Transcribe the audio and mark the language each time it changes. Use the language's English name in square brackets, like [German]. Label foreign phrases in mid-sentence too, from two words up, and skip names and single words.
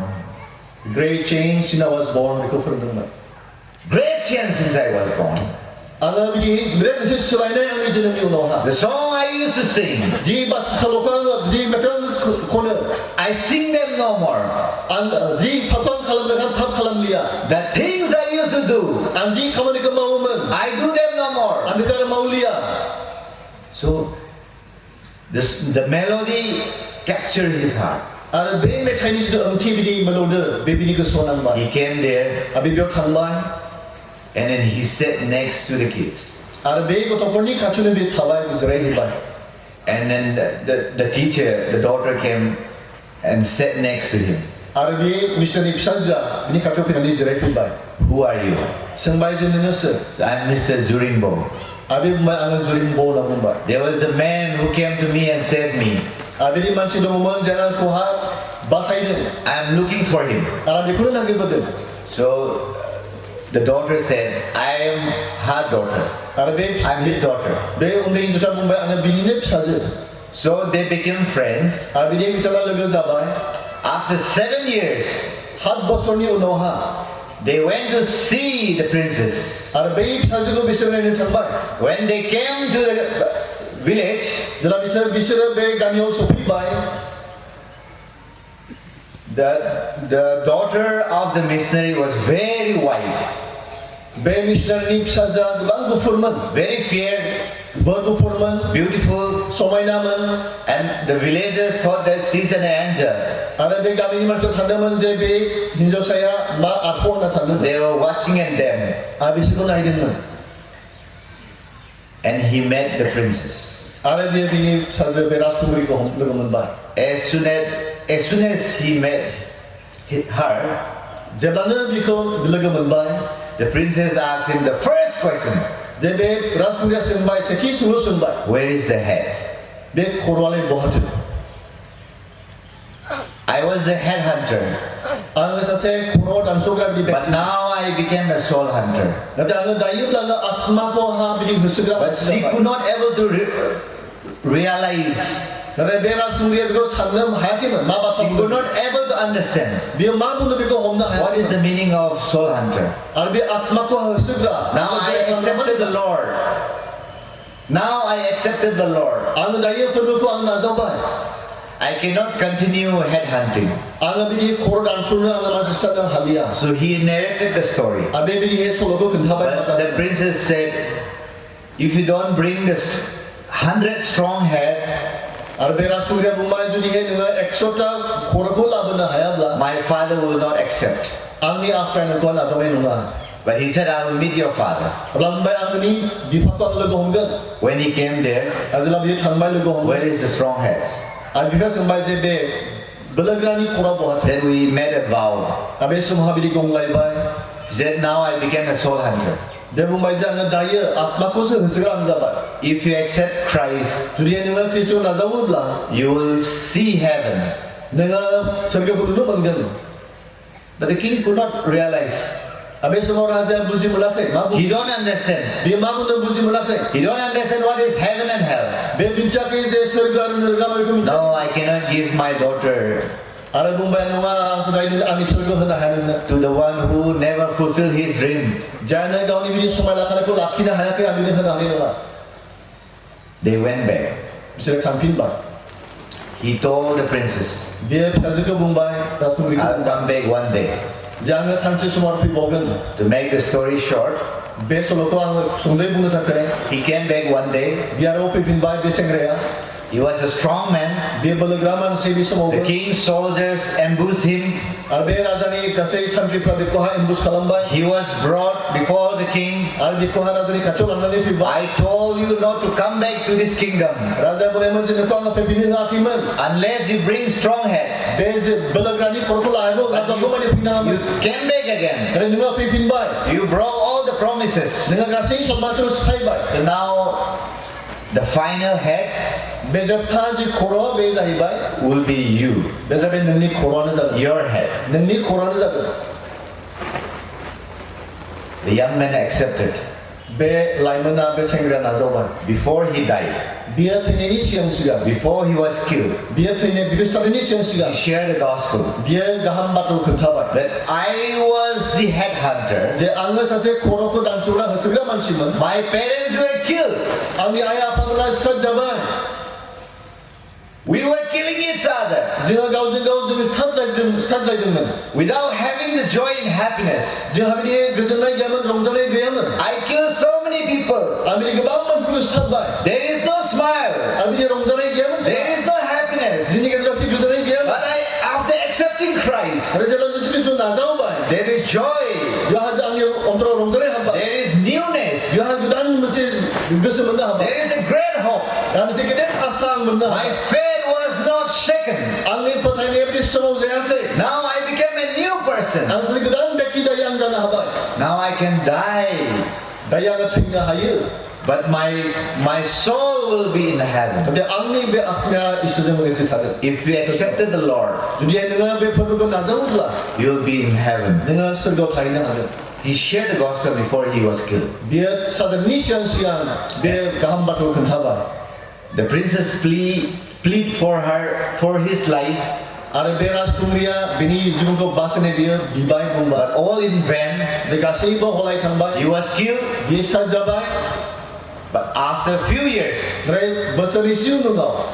[English] Great change since I was born [Bodo] बेखौ फोरोंदोंमोन [English] Great change since I was born. [Bodo] आङो बिदि बिराद मोनसे सोलायनाय आंनि जोनोमनि उनावहा [English] The song I used to sing, [Bodo] जि सल'खौ आङो जि मेथाइ आङो खनो [English] I sing them no more. [Bodo] आं जि फाब खालामदों आं फाब खालामलिया [English] The things I used to do, [Bodo] आं जि खामानिखौ मावोमोन [English] I do them no more. [Bodo] आं बेखौ आरो मावलिया [English] So the melody captured his heart. [Bodo] आरो बे मेथाइनि जिथु ओंथि बिदि मिलौदो बे बिनि गोसोआव नांबाय [English] He came there [Bodo] आरो बे बेयाव थांबाय [English] and then he sat next to the kids. [Bodo] आरो बे गथ'फोरनि खाथियावनो बे थाबाय जिरायहैबाय [English] And then the teacher, the daughter came and sat next to him. [Bodo] आरो बे मिशनारि फिसाजोआ बिनि खाथियाव फैनानै जिरायफैबाय [English] Who are you? [Bodo] सोंबाय जे नोङो सोर [English] I'm Mr. Zurimbo. [Bodo] आरो बे बुंबाय आङो जुरिम्ब होनना बुंबाय [English] There was a man who came to me and saved me. [Bodo] आरो बिदि मानसि दङमोन जाय आंखौहा बासायदों [English] I'm looking for him. [Bodo] आरो बेखौनो नागिरबोदों [English] So the daughter said, I am her daughter. [Bodo] आरो बे [English] I'm his daughter. [Bodo] बे उन्दै हिन्जावसा बुंबाय आङो बिनिनो फिसाजो [English] So they became friends. [Bodo] आरो बिदि बिथाङा लोगो जाबाय [English] After 7 years, [Bodo] 7 बोसोरनि उनावहा [English] they went to see the princess. [Bodo] आरो बै फिसाजोखौ बिसोर नायनो थांबाय [English] When they came to the village, [Bodo] जेब्ला बिसोरो बे गामियाव सफैबाय [English] the daughter of the missionary was very white, [Bodo] बे मिशनारिनि फिसाजोआ गोबां गुफुरमोन [English] very fair. [Bodo] bergufurman, [English] beautiful, [Bodo] समायनामोन, [English] and the villagers thought that she's an angel. [Bodo] आरो बे गामिनि मानसिफ्रा सानदोंमोन जे बे हिनजावसाया मा आखु होनना सानदोंमोन। [English] They were watching at them, [Bodo] आरो बिसोरखौ नायदोंमोन। [English] and he met the princess. [Bodo] आरो बियो बिनि फिसाजो बे राजकुमारीखौ लोगो मोनबाय। [English] As soon as he met her, [Bodo] जेब्लानो बिखौ लोगो मोनबाय, [English] the princess asked him the first question, [Bodo] जे बे राजकुमारीया सोंबाय, सेथि सोंलु सोंबाय, [English] where is the head? [Bodo] बे खर'आलाय बहाथो? [English] I was the head hunter, [Bodo] आङो सासे खर' दानस'ग्रा बिदि [English] but [Bodo] व्यक्ति। [English] now I became a soul hunter. [Bodo] नाथाय आङो दायोब्ला आङो आत्माखौ बिदि होसोग्रा [English] But [Bodo] मानसि [English] she [Bodo] जाबाय। [English] could not able to realize. [Bodo] नाथाय बे राजकुमारीया बेखौ साननो हायाखैमोन, मा बाथ्रा [English] She could [Bodo] बुंदों। [English] not able to understand [Bodo] बियो मा बुंदों बेखौ हमनो [English] what is the [Bodo] हायाखैमोन। [English] meaning of soul hunter. [Bodo] आरो बे आत्माखौ होसोग्रा। [English] Now I accepted the Lord. Now I accepted the Lord. [Bodo] आङो दायो फोरबोखौ आं नाजावबाय। [English] I cannot continue head hunting. [Bodo] आङो बिदि खर' दानस'नो आङो मानसि सिथारनो हालिया। [English] So he narrated the story. [Bodo] आरो बे बिदि सल'खौ खोन्थाबाय। [English] But the princess said, if you don't bring the 100 strong heads, [Bodo] आरो बे राजकुमारीया बुंबाय, जुदिहाय नोङो 100टा खर'खौ लाबोनो हायाब्ला [English] my father will not accept. [Bodo] आंनि आफाया नोंखौ नाजावनाय नङा। [English] But he said, I will meet your father. [Bodo] अब्ला बुंबाय, आंनि बिफाखौ आं लोगो हमगोन। [English] When he came there, [Bodo] आरो जेब्ला बियो थांबाय लोगो हमगोन। [English] where is the strong heads? [Bodo] आरो बिफाया सोंबाय जे बे बोलोग्रानि खर'आ बहाथो? [English] Then we made a vow. [Bodo] आरो बे समावहा बिदि गंलायबाय। [English] He said, now I became a soul hunter. [Bodo] बे बुंबाय जे आङो दायो आत्माखौसो होसोग्रा आं जाबाय। [English] If you accept Christ, [Bodo] जुदि नोङो ख्रिस्ट'खौ नाजावोब्ला [English] you will see heaven. [Bodo] नोङो सोरगोखौ नुनो मोनगोन। [English] But the king could not realize. [Bodo] आरो बे समाव राजाया बुजि मोनाखै। मा बुं? [English] He don't understand. [Bodo] बियो मा बुंदों बुजि मोनाखै। [English] He don't understand what is heaven and hell. [Bodo] बे मिन्थियाखै जे सोरगो आरो नोरगा मा बेखौ मिन्थिया। [English] No, I cannot give my daughter [Bodo] आरो बुंबाय, नङा आंखौ दायो आंनि फिसाखौ होनो हाया नोंनो। [English] to the one who never fulfilled his dream. [Bodo] जायनो गावनि बिदि समाय लाखानायखौ लाखिनो हायाखै, आं बिनो होनो हानाय नङा। [English] They went back. [Bodo] बिसोरो थांफिनबाय। [English] He told the princess, [Bodo] बियो फिसाजोखौ बुंबाय, राजकुमारीखौ [English] I'll [Bodo] बुंबाय, [English] come back one day. [Bodo] जे आङो सानसे समाव फैबावगोन। [English] To make the story short, [Bodo] बे सल'खौ आङो सुंद'यै बुंनो थाखाय [English] he came back one day. [Bodo] बियो आरो फैफिनबाय बे सेंग्राया। [English] He was a strong man. [Bodo] बियो बोलोग्रा मानसि बे समावबो। [English] The king's soldiers ambushed him. [Bodo] आरो बे राजानि गासै सान्थ्रिफ्रा बेखौहाय एम्बुस खालामबाय। [English] He was brought before the king. [Bodo] आरो बेखौहाय राजानि खाथियाव लांनानै फैबाय। [English] I told you not to come back to this kingdom [Bodo] राजाया बुंनायमोन जे नोंखौ आङो फैफिननो होआखैमोन। [English] unless you bring strong heads. [Bodo] बे जे बोलोग्रानि खर'खौ लायागौ लाबोगौ माने फैनो हायामोन। [English] You came back again. [Bodo] आरो नोङो फैफिनबाय। [English] You broke all the promises. [Bodo] नोङो गासै सन्मानखौ सिफायबाय। [English] So now the final head [Bodo] बे जोबथा जि खर' बे जाहैबाय [English] will be you. [Bodo] बे जाबाय नोंनि खर'आनो जागोन। [English] Your head. [Bodo] नोंनि खर'आनो जागोन। [English] The young man accepted. [Bodo] बे लाइमोना बे सेंग्राया नाजावबाय। [English] Before he died, [Bodo] बियो थैनायनि सिगां [English] before he was killed, [Bodo] बियो बिखौ सिथारनायनि सिगां [English] he shared the gospel [Bodo] बियो गाहाम बाथ्राखौ खोन्थाबाय। [English] that I was the head hunter. [Bodo] जे आङो सासे खर'खौ दानस'ग्रा होसोग्रा मानसिमोन। [English] My parents were killed. [Bodo] आंनि आइ आफामोना सिथारजाबाय। [English] We were killing each other [Bodo] जोङो गावजों गाव जोङो सिथारलायदोंमोन। [English] without having the joy and happiness. [Bodo] जोंहा बिदि गोजोननाय गैयामोन, रंजानाय गैयामोन। [English] I killed so many people. [Bodo] आं बिदि गोबां मानसिफोरखौ सिथारबाय। [English] There is no smile. [Bodo] आं बिदि रंजानाय गैयामोन। [English] There is no happiness. [Bodo] जोंनि गेजेराव बिदि गोजोननाय गैयामोन। [English] But after accepting Christ, [Bodo] आरो जेब्ला जों ख्रिस्ट'खौ नाजावबाय, [English] there is joy. [Bodo] बेवहाय आंनि अन्तराव रंजानाय हाबबाय। [English] There is newness. [Bodo] बेवहाय गोदान मोनसे गोसो मोननो हाबाय। [English] There is a great hope. [Bodo] दा मोनसे गेदेर आसा आं मोननो [English] My [Bodo] हाबाय। [English] faith was not shaken. [Bodo] आंनि फोथायनाया बिदि सोमाव जायाखै। [English] Now I became a new person. [Bodo] आं सासे गोदान व्यक्ति दायो आं जानो हाबाय। [English] Now I can die. [Bodo] दायो आङो थैनो हायो। [English] But my soul will be in heaven. [Bodo] नाथाय आंनि बे आत्माया इसोरजों लोगोसे थागोन। [English] If you accepted the Lord, [Bodo] जुदि नोङो बे फोरबोखौ नाजावोब्ला [English] you'll be in heaven. [Bodo] नोङो सोरगोआव थाहैनो हागोन। [English] He shared the gospel before he was killed. [Bodo] बियो सादारनि सिगां बे गाहाम बाथ्राखौ खोन्थाबाय। [English] The princess plead for his life, [Bodo] आरो बे राजकुमारिया बिनि जिबनखौ बासायनो बियो बिबाय बुंबाय। [English] but all in vain. [Bodo] बे गासैबो हलाय थांबाय। [English] He was killed. [Bodo] बियो सिथारजाबाय। [English] But after a few years, [Bodo] ओमफ्राय बोसोरनैसो उनाव